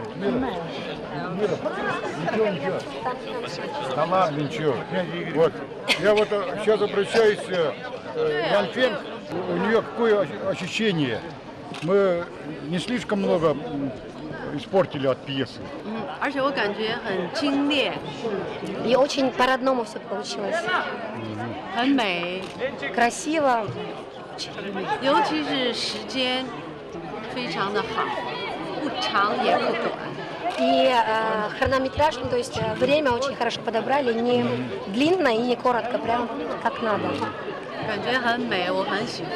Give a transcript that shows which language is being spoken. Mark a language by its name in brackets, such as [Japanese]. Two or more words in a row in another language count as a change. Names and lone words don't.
[Russian] Мира. Ничего. Да ладно, ничего. Вот. Я вот сейчас обращаюсь к Ян Фен. У нее какое ощущение? Мы не слишком много испортили от пьесы. [Chinese] 而且我感觉很精炼， [Russian] И очень по-родному все получилось. [Chinese] 很美， [Russian] Красиво. [Chinese] 尤其是时间非常的好，不长也不短。 [Russian] И хронометраж, ну, то есть время очень хорошо подобрали, не длинно и не коротко, прям как надо. [Chinese] 感觉很美，我很喜欢。